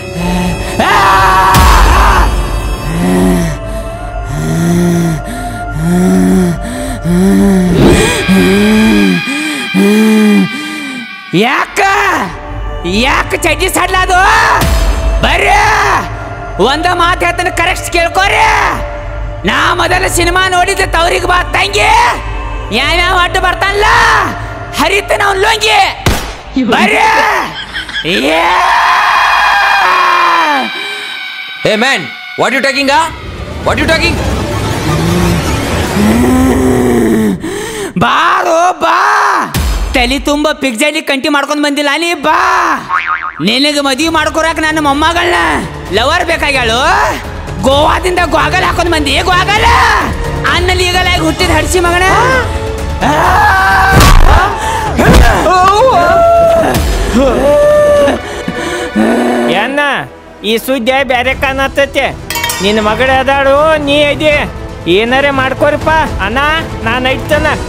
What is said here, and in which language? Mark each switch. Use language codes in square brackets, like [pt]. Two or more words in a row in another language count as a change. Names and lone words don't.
[kn] ಯಾಕ ಚಡ್ಡಿ ಸಡ್ಲಾದು ಬರ್ರಿ ಒಂದ ಮಾತು ಹೇಳ್ತಾನೆ ಕರೆಕ್ಟ್ ಕೇಳ್ಕೋರಿ ನಾ ಮೊದಲ ಸಿನಿಮಾ ನೋಡಿದ್ದೆ ತವ್ರಿಗೆ ಬಾ ತಂಗಿ ಯಾವ್ಯಾವ ಅಡ್ಡ ಬರ್ತಾನಲ್ಲ ಹರಿತಾನ ಅವ್ನ ಲೋಂಗಿ ಬರ್ರಿ [en] Hey man, what you talking? [kn] ಬಾರೋ ಬಾ ತಲೆ ತುಂಬ ಪಿಗ್ಜಾಲಿ ಕಂಟಿ ಮಾಡ್ಕೊಂಡ್ ಬಂದಿಲ್ಲ ನೀ ಬಾ ನಿನಗೆ ಮದುವೆ ಮಾಡ್ಕೊರಾಕ ನನ್ನ ಮೊಮ್ಮಗಳನ್ನ ಲವರ್ ಬೇಕಾಗ್ಯಾಳು ಗೋವಾದಿಂದ ಗೋಗಲ್ ಹಾಕೊಂಡ್ ಬಂದಿ ಗೋಗಲ್ ಅನ್ನಲ್ಲಿ ಈಗಲಾಗಿ ಹುಟ್ಟಿದ ಹಡ್ಸಿ ಮಗನ ಏನ ಈ ಸುದ್ದಿ ಬೇರೆ ಕಾಣತ್ತೈತೆ ನಿನ್ನ ಮಗಳ ಅದಾಳು ನೀ ಐದಿ ಏನಾರೇ ಮಾಡ್ಕೋರಿಪ್ಪ ಅಣ್ಣ ನಾನು ಐತನ